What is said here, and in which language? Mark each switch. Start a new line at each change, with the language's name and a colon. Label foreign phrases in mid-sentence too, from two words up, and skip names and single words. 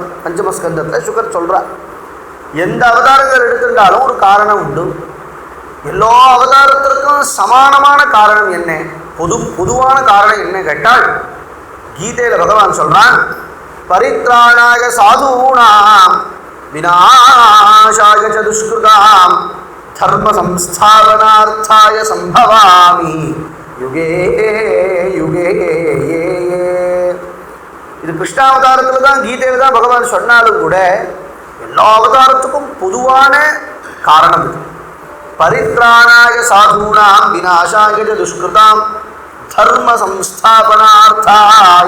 Tamil: பஞ்சமஸ்கந்தத்தில் சுகர் சொல்றார், எந்த அவதாரங்கள் எடுத்துட்டாலும் ஒரு காரணம் உண்டு. எல்லா அவதாரத்திற்கும் சமானமான காரணம் என்ன? பொதுவான காரணம் என்ன கேட்டால், கீதையில பகவான் சொல்றான்,
Sanskrit: परित्राणाय साधूनां विनाशाय च दुष्कृताम् धर्म संस्थापनार्थाय सम्भवामि युगे युगे.
Tamil: இது கிருஷ்ணாவதாரத்தில் தான், கீதையில தான் பகவான் சொன்னாலும் கூட எல்லா அவதாரத்துக்கும் பொதுவான காரணம் இது.
Sanskrit: परित्राणाय साधूनां विनाशाय च दुष्कृताम् धर्म संस्थापनार्थाय.